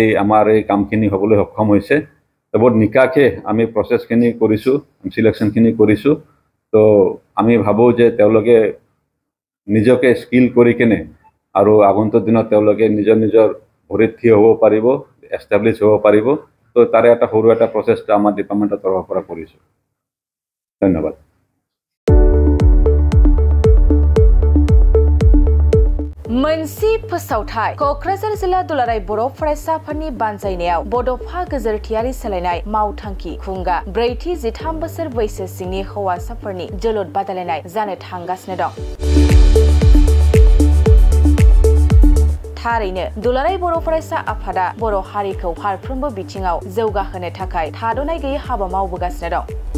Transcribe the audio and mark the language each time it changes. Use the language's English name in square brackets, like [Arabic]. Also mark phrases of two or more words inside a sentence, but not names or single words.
[Assamese] আমাৰ এই কামখিনি হ'বলৈ সক্ষম হৈছে বহুত নিকাকে আমি প্ৰচেছখিনি কৰিছোঁ সিলেকশ্যনখিনি কৰিছোঁ তো আমি ভাবোঁ যে তেওঁলোকে নিজকে স্কিল কৰি কেনে আৰু আগন্তুক দিনত তেওঁলোকে নিজৰ ভৰিত থিয় হ'ব পাৰিব এষ্টাব্লিছ হ'ব পাৰিব তো তাৰে এটা সৰু এটা প্ৰচেষ্টা আমাৰ ডিপাৰ্টমেণ্টৰ তৰফৰ পৰা কৰিছোঁ ধন্যবাদ [Bodo] मोनसे फोसावथाय क'क्राझार जिल्ला दुलाराय बर' फरायसाफोरनि बानजायनायाव बड'फा गेजेरथियारि सोलायनाय मावथांखि खुंगा 4-13 बोसोर बैसो सिंनि हौवासाफोरनि जोलुर बादायलायनाय जानो थांगासिनो दं थारैनो दुलाराय बर' फरायसा आफादा बर' हारिखौ फारफ्रोमबो बिथिङाव जौगाहोनो थाखाय थाद'नाय गैयै हाबा मावबोगासिनो दं